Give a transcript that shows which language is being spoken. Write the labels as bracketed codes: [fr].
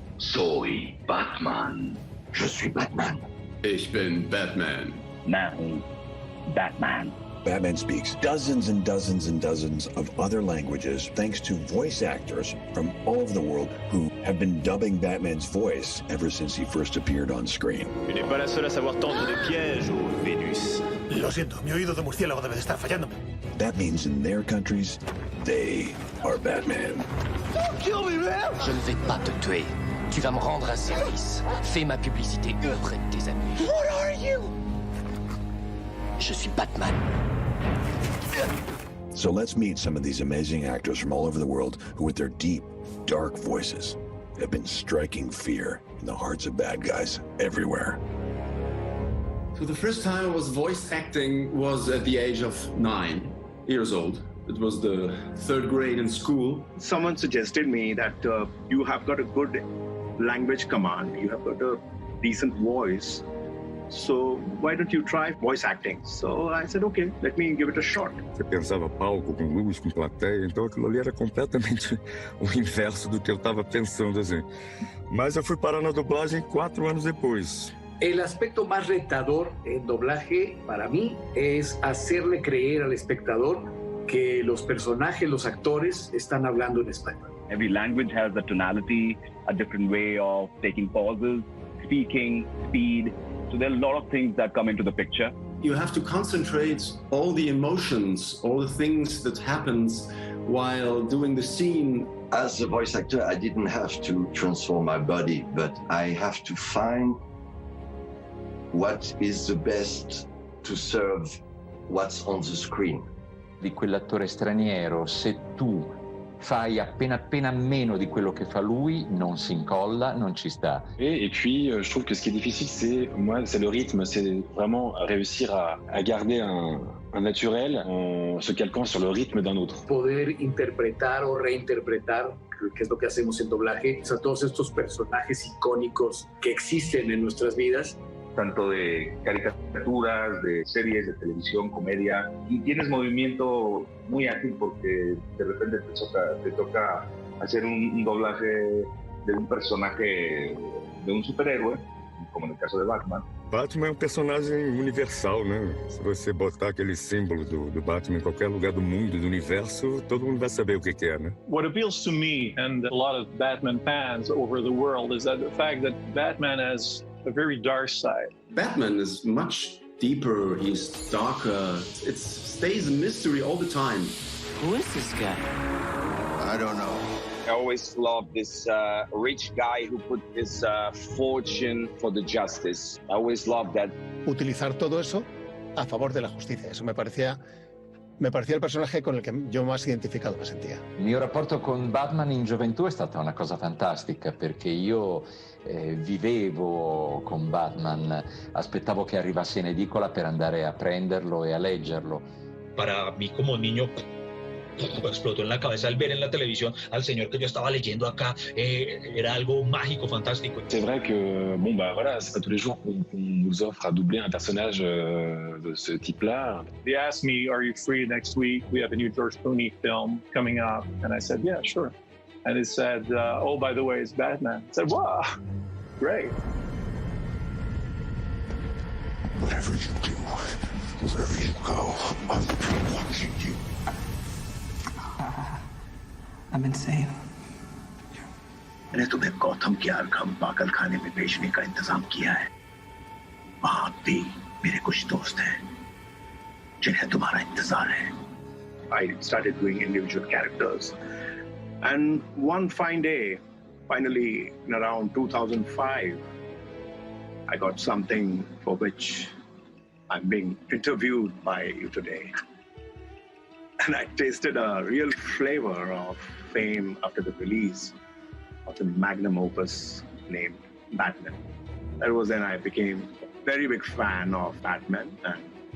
[es] Soy Batman. [fr] Je suis Batman. [de] Ich bin Batman. [en] Now, Batman. Batman speaks dozens and dozens and dozens of other languages thanks to voice actors from all over the world who have been dubbing Batman's voice ever since he first appeared on screen. [fr] Tu n'es pas la seule à savoir tendre des pièges, ô Vénus. [es] Lo siento, mi oído de murciélago debe de estar fallándome. [en] That means in their countries, they are Batman. Don't kill me, man! [fr] Je ne vais pas te tuer. Tu vas me rendre un service. Fais ma publicité auprès de tes amis. [en] What are you? [fr] Je suis Batman. [en] So let's meet some of these amazing actors from all over the world who, with their deep, dark voices, have been striking fear in the hearts of bad guys everywhere. So the first time I was voice acting was at the age of 9 years old. It was the 3rd grade in school. Someone suggested me that you have got a good language command, you have got a decent voice, so why don't you try voice acting? So I said, okay, let me give it a shot. [pt] Você pensava palco, com luz, com plateia, então aquilo ali era completamente o inverso do que eu estava pensando, assim. Mas eu fui parar na dublagem 4 anos depois. [es] El aspecto más retador en doblaje para mí es hacerle creer al espectador que los personajes, los actores, están hablando en español. [en] Every language has a tonality, a different way of taking pauses, speaking, speed. So there are a lot of things that come into the picture. You have to concentrate all the emotions, all the things that happens while doing the scene. As a voice actor, I didn't have to transform my body, but I have to find what is the best to serve what's on the screen. [it] Di quell'attore straniero, se tu fai appena meno di quello che fa lui, non si incolla, non ci sta. [fr] Et puis, je trouve que ce qui est difficile, c'est le rythme, c'est vraiment réussir à garder un naturel en se calquant sur le rythme d'un autre. [es] Poder interpretar o reinterpretar, que es lo que hacemos en doblaje, a todos estos personajes icónicos que existen en nuestras vidas. Tanto de caricaturas, de series de televisión, comedia, y tienes movimiento muy ágil porque de repente te toca hacer un doblaje de un personaje, de un superhéroe, como en el caso de Batman. [pt] Batman é personagem universal, né? Se você botar aquele símbolo do Batman em qualquer lugar do mundo, do universo, todo mundo vai saber o que é, né? [en] What appeals to me and a lot of Batman fans over the world is that the fact that Batman has a very dark side. Batman is much deeper, he's darker. It stays a mystery all the time. Who is this guy? I don't know. I always loved this rich guy who put his fortune for the justice. I always loved that. [es] Utilizar todo eso a favor de la justicia. Eso me parecía el personaje con el que yo más identificado me sentía. [it] Il mio rapporto con Batman in gioventù è stata una cosa fantastica perché io vivevo con Batman, aspettavo che arrivasse in edicola per andare a prenderlo e a leggerlo. [es] Para mí como niño explotó en la cabeza al ver en la televisión al señor que yo estaba leyendo acá, era algo mágico, fantástico. [fr] C'est vrai que, bon bah voilà, c'est pas tous les jours qu'on nous offre à doubler un personnage de ce type-là. [en] They asked me, are you free next week? We have a new George Clooney film coming up. And I said, yeah, sure. And it said, oh, by the way, it's Batman. I said, wow, great. Whatever you do, wherever you go, I'm watching you. I'm insane. [hi] मैंने तुम्हें गौतम के आरकम पागल खाने में भेजने का इंतजाम किया है। वहां भी मेरे कुछ दोस्त हैं जिन्हें तुम्हारा इंतजार है। [en] I started doing individual characters. And one fine day, finally in around 2005, I got something for which I'm being interviewed by you today. And I tasted a real flavor of fame after the release of the magnum opus named Batman. That was then I became a very big fan of Batman, and